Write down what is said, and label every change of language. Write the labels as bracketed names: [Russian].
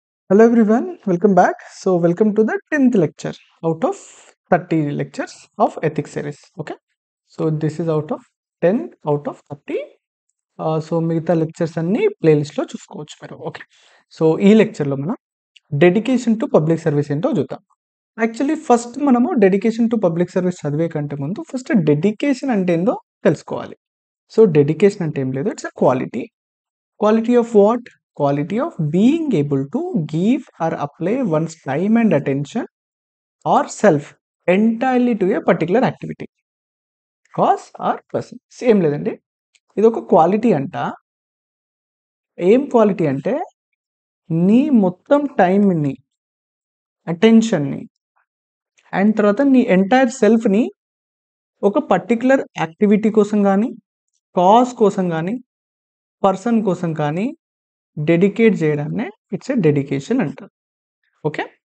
[English] Hello everyone, welcome back. So welcome to the 10th lecture out of 30 lectures of ethics series. Okay. So this is out of 10 out of 30. [Telugu] So మిగతా lectures అన్ని ప్లేలిస్ట్లో చూసుకోవచ్చు మీరు. Okay. So ఈ లెక్చర్లో మనం dedication to public service ఏంటో చూద్దాం. యాక్చువల్లీ ఫస్ట్ మనము డెడికేషన్ టు పబ్లిక్ సర్వీస్ చదివే కంటే ముందు ఫస్ట్ డెడికేషన్ అంటే ఏందో తెలుసుకోవాలి. సో డెడికేషన్ అంటే ఏం లేదు, [English] It's a quality. Quality of what? Quality of being able to give or apply one's time and attention or self entirely to a particular activity, cause or person. [Telugu] Same లేదండి, ఇది ఒక quality అంట. ఏం quality అంటే నీ మొత్తం టైంని, అటెన్షన్ని and తర్వాత నీ ఎంటైర్ సెల్ఫ్ని ఒక పర్టికులర్ యాక్టివిటీ కోసం కానీ, కాజ్ కోసం కానీ, పర్సన్ కోసం కానీ డెడికేట్ చేయడాన్నే [English] it's a dedication [Telugu] అంటారు. ఓకే.